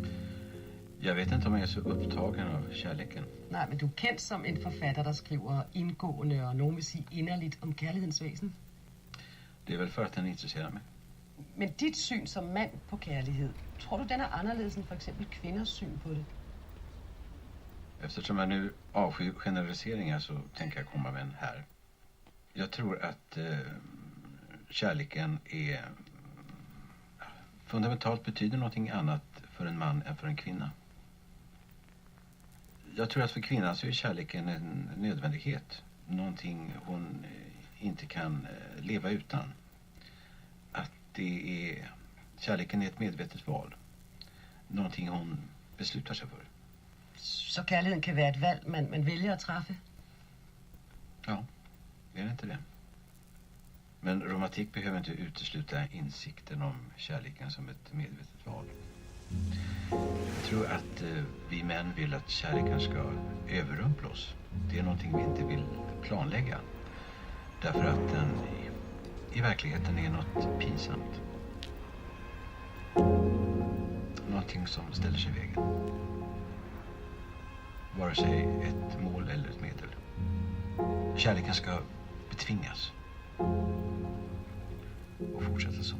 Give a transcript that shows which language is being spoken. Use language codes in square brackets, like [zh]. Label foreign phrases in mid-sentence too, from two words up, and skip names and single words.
[sv] Jag vet inte om jag är så upptagen av kärleken. [da] Nej, men du er kendt som en forfatter, der skriver indgående og nogen vil sige inderligt om kærlighedens væsen. [sv] Det är väl för att den intresserar mig. [da] Men dit syn som mand på kærlighed, tror du, den er anderledes end for eksempel kvinders syn på det? [sv] Eftersom jag nu avskyr generaliseringar så tänker jag komma med en här. Jag tror att kärleken är fundamentalt betyder någonting annat för en man än för en kvinna. Jag tror att för kvinnan så är kärleken en nödvändighet. Någonting hon inte kan leva utan. Att kärleken är ett medvetet val. Någonting hon beslutar sig för. [da] Så kærligheden kan være et valg, man vælger at træffe? [sv] Ja, är det inte det? Men romantik behöver inte utesluta insikten om kärleken som ett medvetet val. Jag tror att vi män vill att kärleken ska överrumpla oss. Det är någonting vi inte vill planlägga. Därför att den i verkligheten är något pinsamt. Någonting som ställer sig i vägen. Vare sig ett mål eller ett medel. Kärleken ska betvingas. [da] Og fortsætte så.